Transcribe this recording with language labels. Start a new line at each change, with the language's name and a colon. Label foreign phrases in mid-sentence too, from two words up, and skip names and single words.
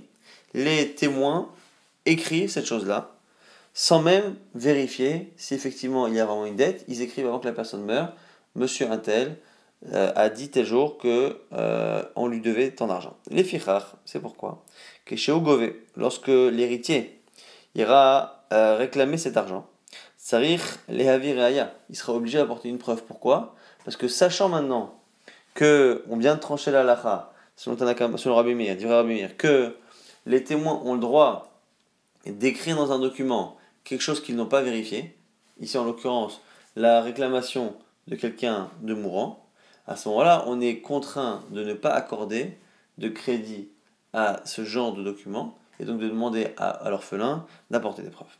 French: Les témoins écrivent cette chose-là, sans même vérifier si effectivement il y a vraiment une dette. Ils écrivent avant que la personne meure, Monsieur Untel a dit tel jour que on lui devait tant d'argent. Les fichar, c'est pourquoi que chez Ogove, lorsque l'héritier ira réclamer cet argent,
Hebrew: צריך להביא ראיה,
French: il sera obligé d'apporter une preuve. Pourquoi? Parce que sachant maintenant que on vient de trancher la halakha, selon Rabbi Meir, dit Rabbi Meir, que les témoins ont le droit d'écrire dans un document quelque chose qu'ils n'ont pas vérifié, ici en l'occurrence la réclamation de quelqu'un de mourant, à ce moment-là, on est contraint de ne pas accorder de crédit à ce genre de document et donc de demander à l'orphelin d'apporter des preuves.